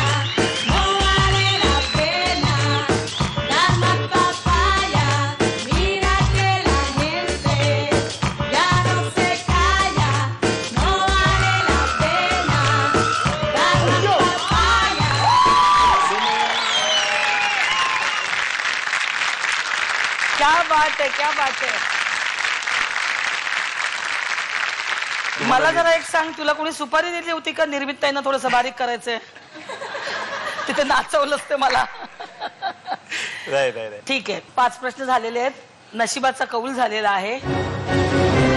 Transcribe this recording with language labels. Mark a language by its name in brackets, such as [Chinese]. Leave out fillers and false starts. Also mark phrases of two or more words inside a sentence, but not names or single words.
[Spanish] No vale la pena dar más papaya. Mira que la gente ya no se calla. No vale la pena dar más papaya. [Marathi] क्या बात आहे, क्या बात आहे. मला जरा एक सांग, तुला कोणी सुपारी दिली होती का निर्मितताईनं थोडंसं बारीक करायचंय? तिथे नाचवलंच ते मला. नाही. ठीक आहे, 5 प्रश्न झालेले आहेत. नशिबाचा कौल झालेला आहे.